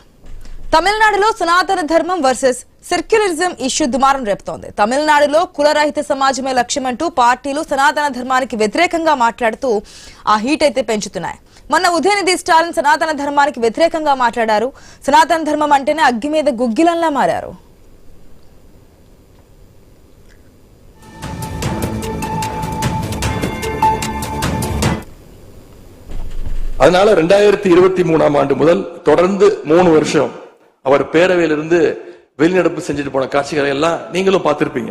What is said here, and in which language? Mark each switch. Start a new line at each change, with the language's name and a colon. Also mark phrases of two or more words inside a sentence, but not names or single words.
Telugu: తమిళనాడులో సనాతన ధర్మం
English: versus secularism
Telugu: ఇష్యూ దుమారం రేపుతోంది. తమిళనాడులో కులరహిత సమాజమే లక్ష్యమంటూ పార్టీలు సనాతన ధర్మానికి వ్యతిరేకంగా మాట్లాడుతూ ఆ హీట్ అయితే పెంచుతున్నాయి. మొన్న ఉదయనిధి స్టాలిన్ సనాతన ధర్మానికి వ్యతిరేకంగా మాట్లాడారు. సనాతన ధర్మం అంటేనే అగ్గి మీద గుగ్గిలంలా మారారు.
Tamil: அதனால 2023ஆம் ஆண்டு முதல் தொடர்ந்து 3 வருஷம் அவர் பேரவையிலிருந்து வெளிநடப்பு செஞ்சுட்டு போன காட்சிகளை எல்லாம் நீங்களும் பார்த்திருப்பீங்க.